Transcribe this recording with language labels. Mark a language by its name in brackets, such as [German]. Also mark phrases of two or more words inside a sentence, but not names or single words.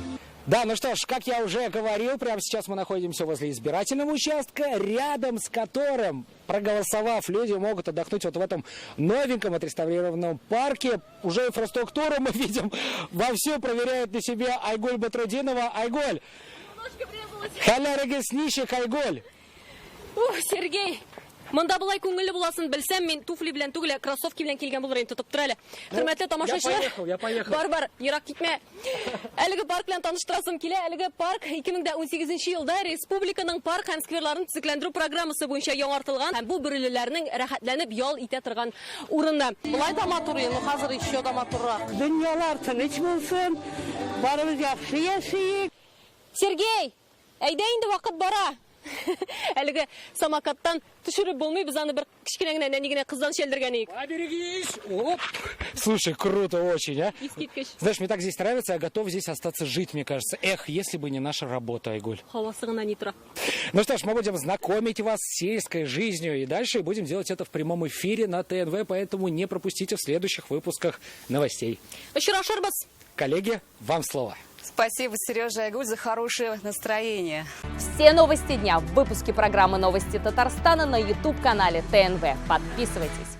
[Russian] Да, ну что ж, как я уже говорил, прямо сейчас мы находимся возле избирательного участка, рядом с которым, проголосовав, люди могут отдохнуть вот в этом новеньком отреставрированном парке. Уже инфраструктуру мы видим вовсю, проверяет на себе Айгуль Батрудинова. Айгуль! [Tatar] Халярыгыз нишек, Айгуль! Сергей! Мында былай күңелле буласын белсәм, мин туфли белән түгел, кроссовки белән килгән булыр инде, тотып тора әле. Хөрмәтле тамашачылар. [Russian] Я поехал. [Tatar] Бар, ерак китмә. Әлеге парк белән таныштырасым килә. Әлеге парк 2018 елда республиканың парк һәм скверларын төзекләндерү программасы буенча яңартылган һәм бу бөрелеләрнең рәхәтләнеп ял итә торган урыны. Былай да матур, ну хәзер еще да матуррак. Дөньялар тыныч булсын, барыбыз яхшы яшәйек. Сергей, әйдә инде вакыт бара. Әлеге самокаттан төшереп булмый, без аны бер кичкенә генә нәни генә кыздан шелдергән идек. [Russian] Поберегись! Оп! Слушай, круто очень, а? Знаешь, мне так здесь нравится, я готов здесь остаться жить, мне кажется. Эх, если бы не наша работа, Айгуль. [Tatar] Һавасы гына ни тора. [Russian] Ну что ж, мы будем знакомить вас с сельской жизнью и дальше будем делать это в прямом эфире на ТНВ, поэтому не пропустите в следующих выпусках новостей. Коллеги, вам слово. Спасибо, Сережа и Айгуль, за хорошее настроение. Все новости дня в выпуске программы «Новости Татарстана» на YouTube-канале ТНВ. Подписывайтесь.